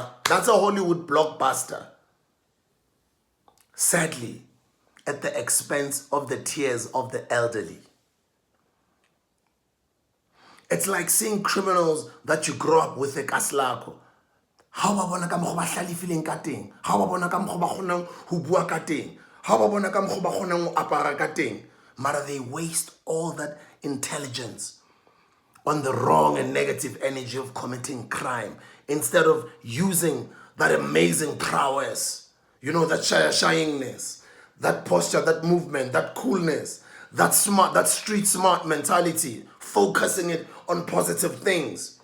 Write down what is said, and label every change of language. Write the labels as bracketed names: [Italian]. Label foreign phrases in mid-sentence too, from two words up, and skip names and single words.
[English] That's a Hollywood blockbuster. Sadly, at the expense of the tears of the elderly. It's like seeing criminals that you grow up with a kaslako. [Southern Sotho] How babona ka mokgo ba hlalefileng ka teng? How babona ka mokgo ba kgonang ho bua ka teng? How babona ka mokgo ba kgonang ho apara ka teng? [English] Mara they waste all that intelligence on the wrong and negative energy of committing crime instead of using that amazing prowess, you know, that shyingness, that posture, that movement, that coolness, that smart, that street smart mentality, focusing it on positive things.